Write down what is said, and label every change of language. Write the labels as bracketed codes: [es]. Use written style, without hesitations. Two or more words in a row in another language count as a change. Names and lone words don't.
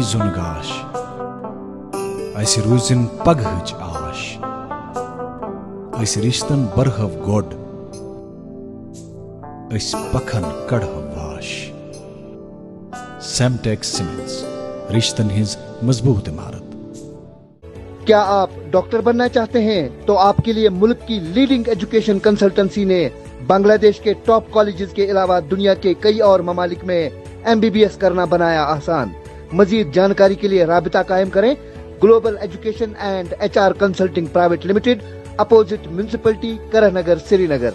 [ks] زُن گاش، اسہِ روٗزِن پگہٕچ آش، أسۍ رِشتن برہو گۄڈ، أسۍ پکھن کڑہو واش۔ سیمٹیک سیمنٹس، رشتن ہٕنٛز مضبوط عمارت۔ [ur] کیا آپ ڈاکٹر بننا چاہتے ہیں تو آپ کے لیے ملک کی [en] leading education consultancy [ur] نے بنگلہ دیش کے [en] top colleges [ur] کے علاوہ دنیا کے کئی اور ممالک میں MBBS کرنا بنایا آسان۔ مزید جانکاری کے لیے رابطہ قائم کریں۔ گلوبل ایجوکیشن اینڈ HR کنسلٹنگ پرائیویٹ لمیٹڈ، اپوزٹ میونسپلٹی، کرہ نگر، سری نگر۔